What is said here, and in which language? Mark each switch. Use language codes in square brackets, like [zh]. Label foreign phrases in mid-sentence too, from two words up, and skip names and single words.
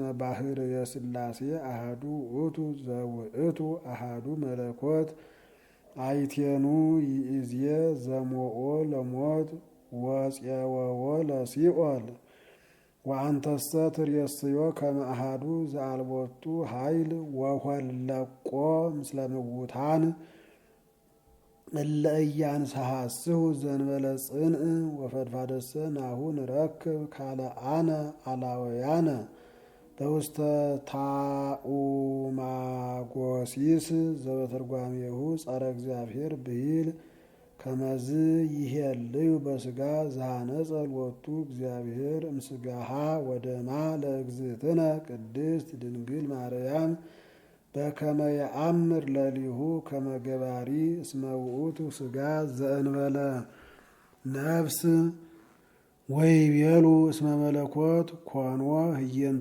[gez] ባሕርየ ሥላሴ አሐዱ ውእቱ ዘውእቱ አሐዱ መለኮት አይቴኑ ይእዜ ዘሞኦ ለሞት ወፄወዎ ለሲኦል ወአንተሰ ትርእስዮ ከመ አሐዱ ዘአልቦቱ ኃይል ወኰለቆ ምስለ ምውታን እለ ኢያንሰሐስሑ ዘእንበለ ጽንዕ ወፈድፋደሰ ናሁ ንረክብ ካልአነ አላውያነ በውስተ ታኡማጎሲስ ዘበትርጓሜሁ ጸረ እግዚአብሔር ብሂል ከመዝ ይሄልዩ በሥጋ ዘሐነጸ ሎቱ እግዚአብሔር እምሥጋሃ ወደማ ለእግዝእትነ ቅድስት ድንግል ማርያም በከመ የአምር ለሊሁ ከመ ገባሪ እስመ ውእቱ ሥጋ ዘእንበለ ነፍስ ወይቤሉ እስመ መለኮት ኮኖ ህየንተ